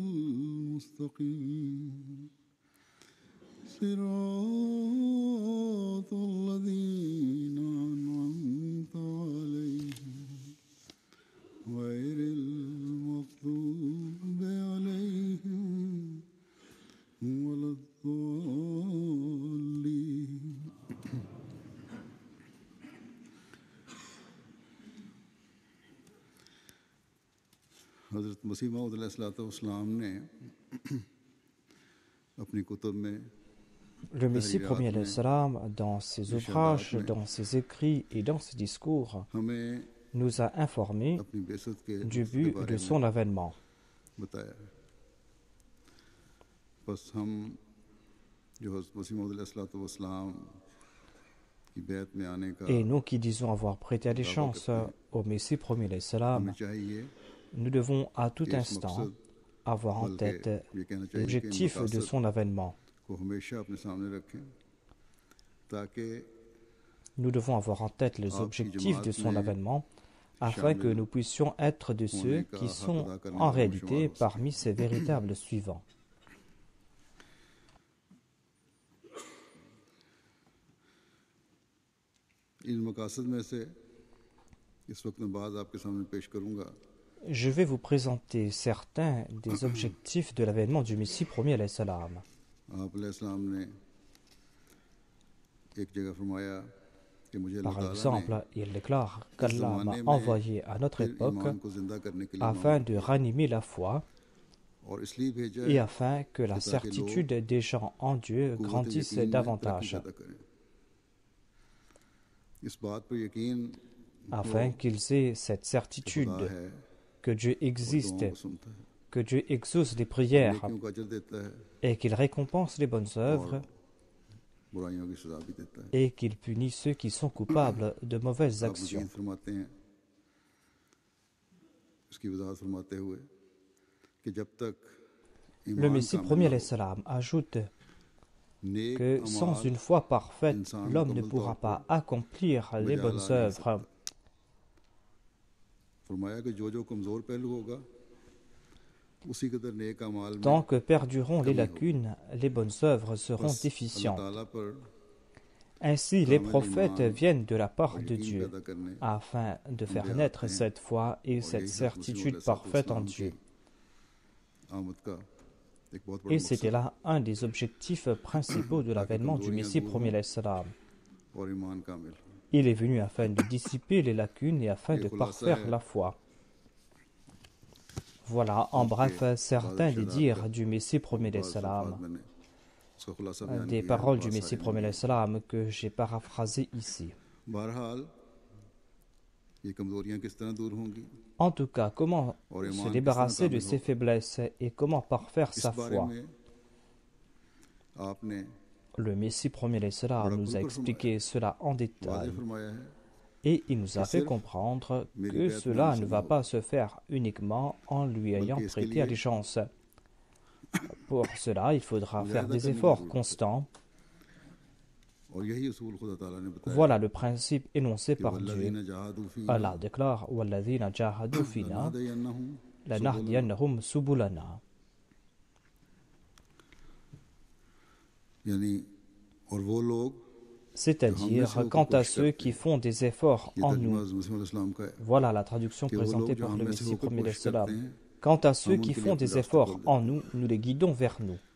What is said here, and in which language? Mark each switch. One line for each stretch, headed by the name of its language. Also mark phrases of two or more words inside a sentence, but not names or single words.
Arabic: المستقيم صراط الذين أنعمت عليهم غير المغضوب عليهم ولا الضالين
Urdu: حضرت مسیح موعود علیہ الصلوۃ والسلام نے اپنی کتب میں
French: Le Messie premier
Arabic: عليه السلام,
French: dans ses ouvrages, dans ses écrits et dans ses discours,
Urdu: ہمیں
French: nous a informé
Urdu: اپنی بعثت کے
French: du but de son avènement.
Urdu: بتایا بس ہم جو حضرت مسیح موعود علیہ الصلوۃ والسلام کی بیعت میں آنے کا
French: Et nous qui disons avoir prêté allégeance au Messie premier
Arabic: عليه السلام,
Urdu: ہمیں چاہیے
French: nous devons à tout instant avoir en tête l'objectif de son avènement.
Urdu: کو ہمیشہ اپنے سامنے رکھیں تاکہ
French: Nous devons avoir en tête les objectifs de son avènement afin que nous puissions être de ceux qui sont en réalité parmi ses véritables suivants.
Urdu: ان مقاصد میں سے اس وقت میں بعض آپ کے سامنے پیش کروں گا.
French: Je vais vous présenter certains des objectifs de l'avènement du Messie premier
Arabic: عليه السلام.
Urdu: آپ علیہ السلام نے ایک جگہ فرمایا کہ مجھے اللہ
French: Par
Urdu: تعالیٰ نے
French: exemple, il déclare qu'Allah m'a envoyé à notre époque
Urdu: ایمان کو زندہ کرنے کے لیے
French: afin de ranimer la foi
Urdu: اور اس لیے بھیجا
French: et
Urdu: ہے
French: afin que la certitude des gens en Dieu
Urdu: قوت
French: grandisse
Urdu: یقین میں ترقی
French: davantage,
Urdu: پیدا کریں. اس بات پر یقین
French: afin qu'ils aient cette certitude
Urdu: خدا ہے
French: que Dieu
Urdu: اور
French: existe,
Urdu: دعاؤں کو سنتا ہے
French: que Dieu exauce les prières
Urdu: نیکیوں کا اجر دیتا ہے
French: et qu'il récompense les bonnes œuvres
Urdu: برائیوں کی سزا بھی دیتا ہے.
French: et qu'il punit ceux qui sont coupables de mauvaises
Urdu: آپ
French: actions.
Urdu: مزید فرماتے ہیں اس کی وضاحت فرماتے ہوئے کہ جب تک
French: Le
Urdu: ایمان
French: Messie
Urdu: کامل
French: premier
Urdu: نہ
French: alayhi
Urdu: ہو
French: salam ajoute
Urdu: نیک
French: que sans
Urdu: اعمال
French: une foi parfaite,
Urdu: انسان
French: l'homme ne
Urdu: مکمل
French: pourra
Urdu: طور پر
French: pas accomplir les
Urdu: بجا
French: bonnes
Urdu: لا نہیں
French: œuvres.
Urdu: سکتا. فرمایا کہ جو کمزور پہلو ہوگا اسی قدر نیک اعمال میں
French: Tant que perdureront les
Urdu: کمی ہوگی.
French: lacunes, les bonnes œuvres seront
Urdu: بس اللہ
French: déficientes.
Urdu: تعالیٰ پر
French: Ainsi, les
Urdu: کامل
French: prophètes
Urdu: ایمان
French: viennent de la part
Urdu: اور
French: de
Urdu: یقین
French: Dieu
Urdu: پیدا کرنے
French: afin de faire
Urdu: انبیاء
French: naître
Urdu: آتے ہیں
French: cette foi et
Urdu: اور
French: cette
Urdu: یہی حضرت مسیح علیہ
French: certitude parfaite en
Urdu: السلام کی
French: Dieu.
Urdu: آمد کا ایک بہت بڑا
French: Et c'était
Urdu: مقصد
French: là un des objectifs principaux de l'avènement du Messie premier
Arabic: عليه السلام.
Urdu: اور ایمان کامل.
French: Il est venu afin de dissiper les lacunes et afin de
Urdu: یہ خلاصہ
French: parfaire
Urdu: ہے
French: la foi. Voilà en bref certains des dires du Messie premier
Arabic: عليه السلام,
French: des paroles du Messie premier
Arabic: عليه السلام
French: que j'ai paraphrasées ici.
Urdu: بہرحال یہ کمزوریاں کس طرح دور ہوں گی
French: En tout cas, comment
Urdu: اور
French: se
Urdu: ایمان کس طرح
French: débarrasser de
Urdu: کامل
French: ses
Urdu: ہوگا
French: faiblesses et comment parfaire
Urdu: اس
French: sa
Urdu: بارے
French: foi.
Urdu: میں آپ نے
French: Le Messie premier
Arabic: عليه السلام
French: nous a expliqué cela en détail
Urdu: واضح فرمایا ہے
French: et il nous a fait comprendre que cela ne va pas se faire uniquement en lui ayant prêté allégeance, Pour cela, il faudra faire des efforts constants. Voilà le principe énoncé par Dieu. Allah déclare
Arabic: وَالَّذِينَ جَاهَدُوا فِينَا لَنَهْدِيَنَّهُمْ سُبُلَنَا.
French: C'est-à-dire, quant à ceux qui font des efforts en nous, voilà la traduction présentée par le Messie premier des salam. Quant à ceux qui font des efforts en nous, nous les guidons vers nous.